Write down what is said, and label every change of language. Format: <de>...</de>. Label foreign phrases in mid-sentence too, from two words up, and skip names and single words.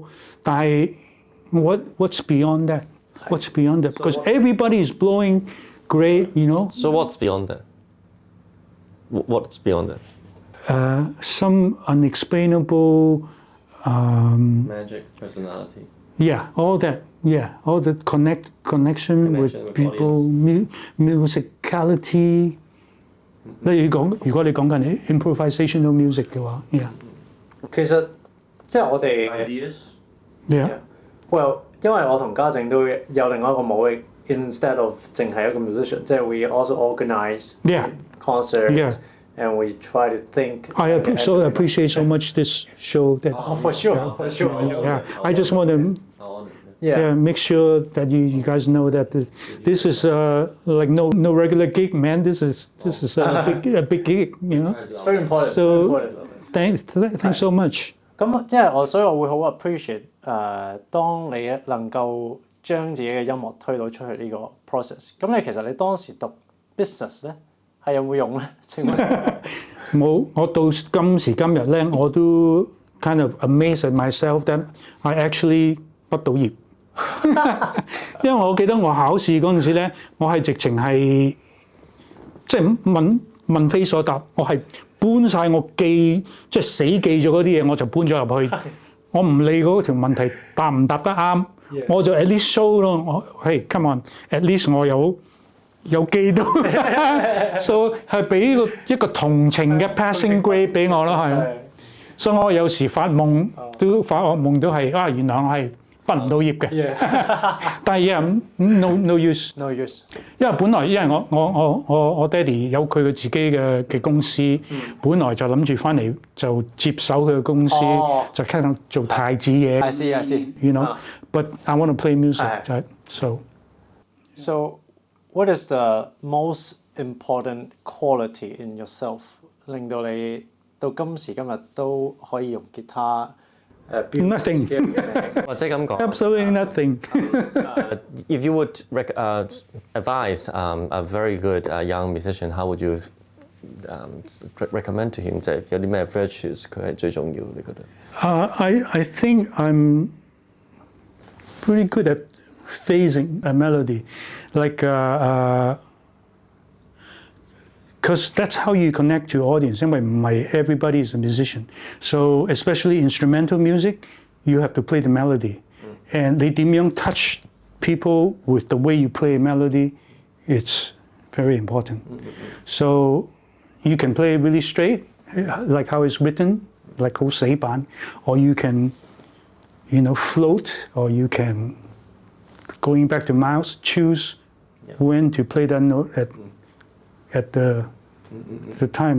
<en>但係 what's beyond that? What's beyond that? Because everybody is blowing great, you know. So what's beyond that? What's beyond that? Some unexplainable magic, personality. Yeah, all that. Yeah, all the connection with people, musicality。</en> <yue>如果你講緊</yue> <en>improvisational music</en> <yue>嘅話 ，yeah。其實即係我哋</yue> <en>ideas。Yeah。 Well，</en> <yue>因為我同家正都有另外一個模式 ，</yue> <en>instead of</en> <yue>淨係一個 musician， 即係</yue> <en>we also organize concerts。And we try to think. I appreciate so much this show. For sure. Yeah, I just want to make sure that you guys know that this is like no regular gig, man. This is a big gig, you know. It's very important. So thanks so much.</en> <yue>咁即係所以我會好 appreciate 當你能夠將自己嘅音樂推到出去呢個 process。咁你其實你當時讀 business 咧？係有冇用咧？請問冇，我到今時今日咧，我都</yue> <en>kind of amazed at myself that I actually 畢到業。</en> <yue>因為我記得我考試嗰陣時咧，我係直情係即係問非所答，我係搬晒我即係死記咗嗰啲嘢，我就搬咗入去。我唔理嗰條問題答唔答得啱，我就</yue> <en>at least show</en> <yue>咯。我</yue> <en>hey come on，at least</en> <yue>我有記到，so 係俾一個同情嘅</yue> <en>passing grade</en> <yue>俾我咯，係。所以我有時發惡夢都係原來我係畢唔到業嘅。</yue> <en>但係 no use。 No use。</en> <yue>因為本來我爹哋有佢嘅自己嘅公司，本來就諗住翻嚟就接手佢嘅公司，就傾向做太子嘢。</yue> <en>I see. You know, but I want to play music. So, what is the most important quality in yourself</en> <yue>令到你到今時今日都可以用吉他</yue> <en>？Nothing.</en> <yue>或者咁講</yue> <en>Absolutely nothing. If you would advise a very good young musician, how would you recommend to him</en> <yue>就係有啲咩</yue> <en>virtues</en> <yue>佢係最重要？你覺得</yue> <en>？I think I'm pretty good at phasing a melody, like because that's how you connect to audience.</en> <yue>因為唔係</yue> <en>everybody is a musician, so especially instrumental music, you have to play the melody, and</en> <yue>你點樣</yue> <en>touch people with the way you play a melody, it's very important. So you can play really straight, like how it's written, like</en> <yue>好死板,</yue> <en>or you can, float, or you can, going back to mouse, choose when to play that note at the time.</en>